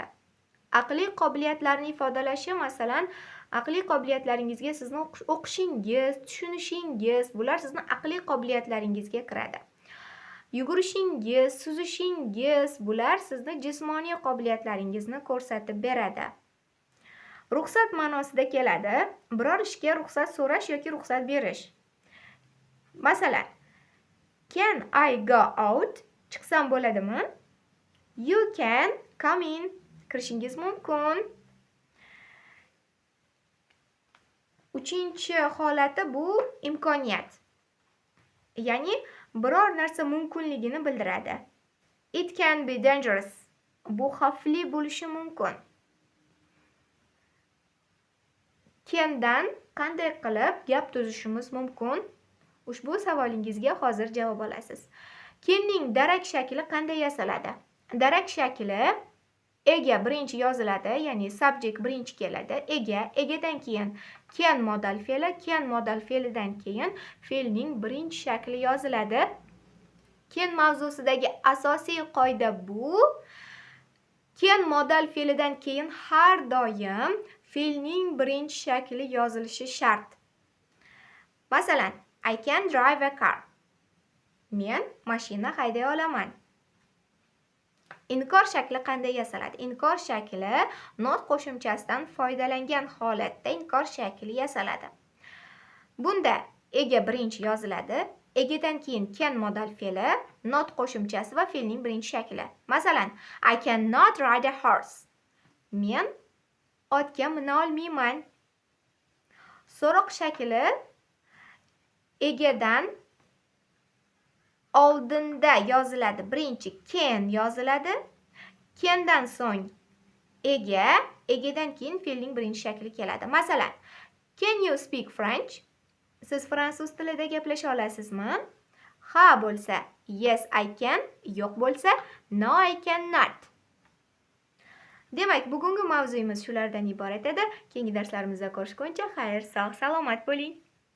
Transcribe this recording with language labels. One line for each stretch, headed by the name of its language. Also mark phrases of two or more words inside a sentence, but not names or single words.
Uzbek: Aqliy qobiliyatlarni ifodalashi, masalan, aqliy qobiliyatlaringizga sizni o'qishingiz, tushunishingiz, bular sizni aqliy qobiliyatlaringizga kiradi. Yugurishingiz, suzishingiz, bular sizni jismoniy qobiliyatlaringizni ko'rsatib beradi. Ruxsat ma'nosida keladi. Biror ishga ruxsat so'rash yoki ruxsat berish. Masalan,
English: can I go out?
Uzbek: Chiqsam bo'ladimi?
English: You can come in.
Uzbek: Kirishingiz mumkin. Uchinchi holati bu imkoniyat. Ya'ni biror narsa mumkinligini bildiradi.
English: It can be dangerous.
Uzbek: Bu xavfli bo'lishi mumkin. Can'dan qanday qilib gap tuzishimiz mumkin? Ushbu savolingizga hozir javob olasiz. Can'ning darak shakli qanday yasaladi? Darak shakli ega birinchi yoziladi, ya'ni subject birinchi keladi. Egadan keyin can modal fe'li, can modal fe'lidan keyin fe'lning birinchi shakli yoziladi. Can mavzusidagi asosiy qoida bu. Can modal fe'lidan keyin har doim fe'lning birinchi shakli yozilishi shart. Masalan,
English: I can drive a car.
Uzbek: Men mashina hayday olaman. Inkor shakli qanday yasaladi? Inkor shakli not qo'shimchasidan foydalangan holatda inkor shakli yasaladi. Bunda ega birinchi yoziladi. Egadan keyin can modal fe'li, not qo'shimchasi va fe'lning birinchi shakli. Masalan,
English: I cannot ride a horse.
Uzbek: Men otga mina olmayman. So'roq shakli egadan oldinda yoziladi. Birinchi can yoziladi. Can'dan so'ng egadan keyin fe'lning birinchi shakli keladi. Masalan,
English: can you speak French?
Uzbek: Siz fransuz tilida gaplasha olasizmi? Ha bo'lsa
English: yes I can,
Uzbek: yo'q bo'lsa
English: no I cannot.
Uzbek: Demak, bugungi mavzuyimiz shulardan iborat edi. Keyingi darslarimizda ko'rishguncha xayr, sog', salomat bo'ling.